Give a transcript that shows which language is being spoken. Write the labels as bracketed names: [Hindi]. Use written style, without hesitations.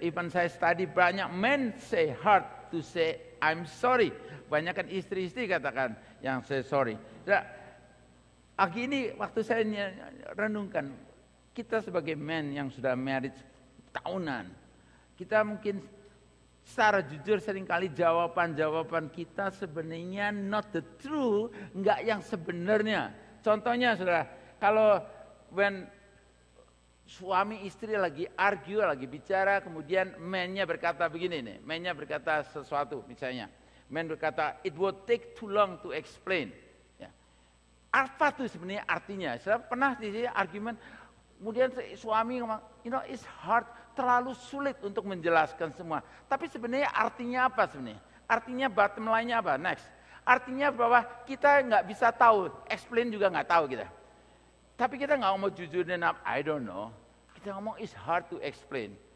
[English] Even [Indonesian] saya [English] study [Indonesian] banyak [English] men say hard to say I'm sorry. [Indonesian] Banyak kan istri-istri katakan yang say sorry. Nah, pagi ini waktu saya renungkan, kita sebagai men yang sudah married tahunan, kita mungkin secara jujur seringkali jawaban kita sebenarnya [English] not the true, [Indonesian] nggak yang sebenarnya. Contohnya saudara, kalau when suami istri lagi argue, lagi bicara, kemudian man-nya berkata begini nih, man-nya berkata sesuatu misalnya. Man berkata, [English] it would take too long to explain. [Indonesian] Ya. Apa tuh sebenarnya artinya? Saya pernah di sini argumen, kemudian suami ngomong, [English] it's hard, [Indonesian] terlalu sulit untuk menjelaskan semua. Tapi sebenarnya artinya apa sebenarnya? Artinya bottom line-nya apa? Next. Artinya bahwa kita nggak bisa tahu, explain juga nggak tahu kita. Tapi kita nggak ngomong jujur dan [English] I don't know. [Indonesian] Kita ngomong [English] it's hard to explain.